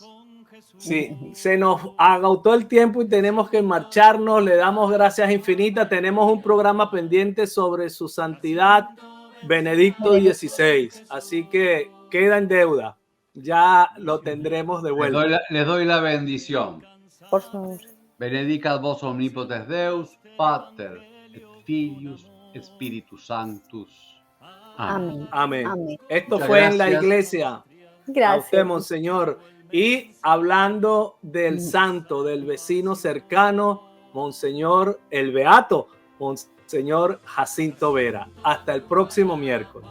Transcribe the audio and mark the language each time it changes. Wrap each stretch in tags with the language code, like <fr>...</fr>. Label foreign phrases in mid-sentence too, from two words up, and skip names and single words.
<es>Sí, se nos agotó el tiempo y tenemos que marcharnos. Le damos gracias infinitas. Tenemos un programa pendiente sobre su santidad Benedicto XVI, así que queda en deuda. Ya lo tendremos de vuelta. Les doy la bendición. Por favor.</es> <la>Benedicat vos omnipotens Deus, Pater, et Filius, Spiritus Sanctus.</la> <es>Amén. Amén. Amén. Esto Muchas fue gracias. En la Iglesia. Gracias. A usted, Monseñor. Y hablando del santo, del vecino cercano, Monseñor el Beato, Monseñor Jacinto Vera. Hasta el próximo miércoles.</es>